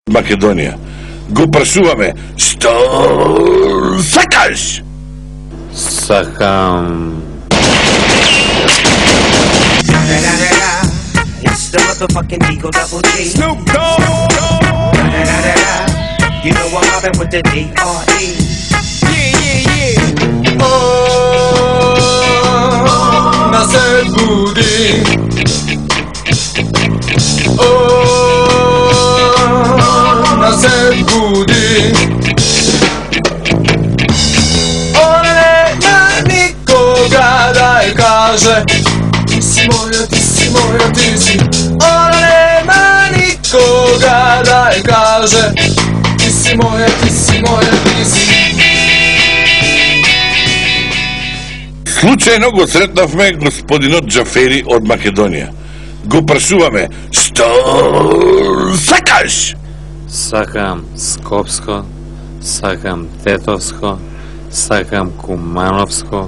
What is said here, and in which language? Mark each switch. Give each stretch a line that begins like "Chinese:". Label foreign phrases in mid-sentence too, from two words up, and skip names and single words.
Macedonian: Македонија. Го прашуваме, што сакаш? Сакам...
English: It's the motherfucking Eagle Double G. Snoop Dogg. You know I'm mobbing with the D.R.E. Yeah.
Serbian: Oh, nas se budi. Oh, nas se budi. Ona nema nikoga da je kaže ti si moja, ti si moja, ti si. Ona nema nikoga da je kaže ti si moja, ti si moja, ti si.
Macedonian: Случајно го сретнавме господинот Џафери од Македонија. Го прашуваме, што сакаш? Сакам Скопско, сакам Тетовско, сакам Кумановско,